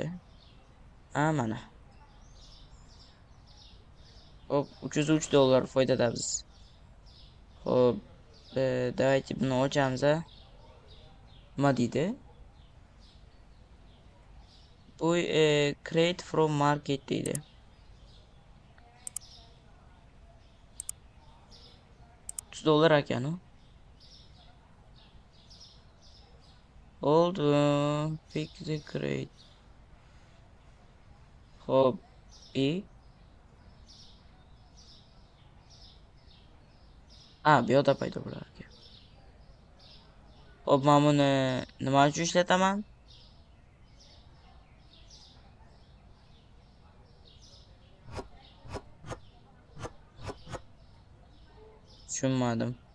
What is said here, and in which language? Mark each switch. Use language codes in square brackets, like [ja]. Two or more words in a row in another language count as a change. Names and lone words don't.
[uz] Mana. Hop, $303 foydadamiz. Hop, давайте buni ochamiz. Nima deydi? Bu [en] create from market [uz] deydi. $30 ekan u. Oldu. [en] Pick the crate. [uz] Hop, bu yoqda paydo bo'lar ekan. Hop, men buni nima uchun ishlataman? Tushunmadim.